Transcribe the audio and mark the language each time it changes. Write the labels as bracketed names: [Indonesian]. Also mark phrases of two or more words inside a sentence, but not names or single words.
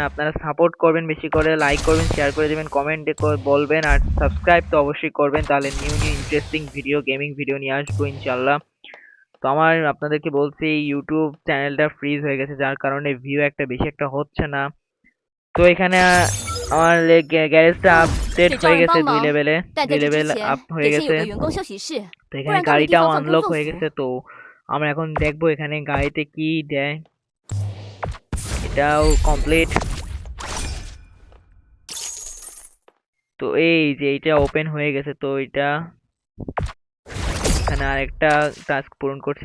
[Bangla] আপনারা সাপোর্ট করবেন, বেশি করে লাইক করবেন, শেয়ার করে দেবেন, কমেন্টে বলবেন। আর সাবস্ক্রাইব তো অবশ্যই করবেন, তাহলে [English] new new interesting video, gaming video [Bangla] নিয়ে আসবো ইনশাল্লাহ। তো আমার আপনাদেরকে বলছি, ইউটিউব চ্যানেলটা ফ্রিজ হয়ে গেছে, যার কারণে ভিউ একটা বেশি একটা হচ্ছে না। তো এখানে আমার গ্যারেজটা আপডেট [Chinese] 得叫 [Bangla] হয়ে [Chinese] 人 [Bangla] গেছে, 2 [Chinese] 帮忙， [Bangla] লেভেলে, [Chinese] 但 [Bangla] 2 [Chinese] 在这之 [Bangla] লেভেল [Chinese] 前 [Bangla] আপ হয়ে [Chinese] 得先有 [Bangla] গেছে। [Chinese] 个员工休息室， [Bangla] তো [Chinese] 不 [Bangla] এখানে [Chinese] 然根本地 [Bangla] গাড়িটাও [Chinese] 方分工 [Bangla] আনলক [Chinese] 作 [Bangla] হয়ে [Chinese] 死。 [Bangla] গেছে। তো আমরা এখন দেখবো এখানে গাড়িতে কি দেয়। এটাও কমপ্লিট। তো এই যে এটা ওপেন হয়ে গেছে। তো এটা এখানে আরেকটা টাস্ক পূরণ করছি।